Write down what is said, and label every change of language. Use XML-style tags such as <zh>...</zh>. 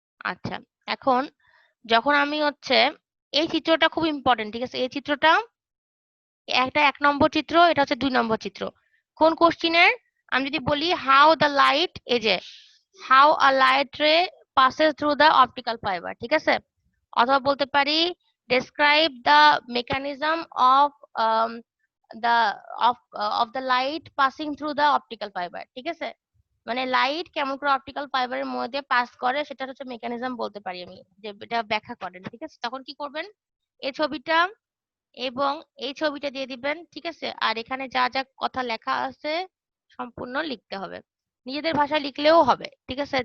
<bn>আচ্ছা, এখন যখন আমি হচ্ছে এই চিত্রটা খুব ইম্পর্টেন্ট, ঠিক আছে? এই চিত্রটা একটা 1 নম্বর চিত্র, এটা হচ্ছে 2 নম্বর চিত্র। কোন কোশ্চেনের? আমি যদি বলি</bn> <en>how the light,</en> <bn>এই যে</bn> <en>how a light ray passes through the optical fiber,</en> <bn>ঠিক আছে? অথবা বলতে পারি</bn> <en>describe the mechanism of the of the light passing through the optical fiber,</en> <bn>ঠিক আছে? মানে লাইট কেমন করে অপটিক্যাল ফাইবারের মধ্যে পাস করে সেটা হচ্ছে মেকানিজম বলতে পারি আমি, যে এটা ব্যাখ্যা করেন, ঠিক আছে? তখন কি করবেন? এই ছবিটা এবং এই ছবিটা দিয়ে দিবেন, ঠিক আছে? আর এখানে যা যা কথা লেখা আছে সম্পূর্ণ লিখতে হবে, নিজেদের ভাষায় লিখলেও হবে, ঠিক আছে?</bn>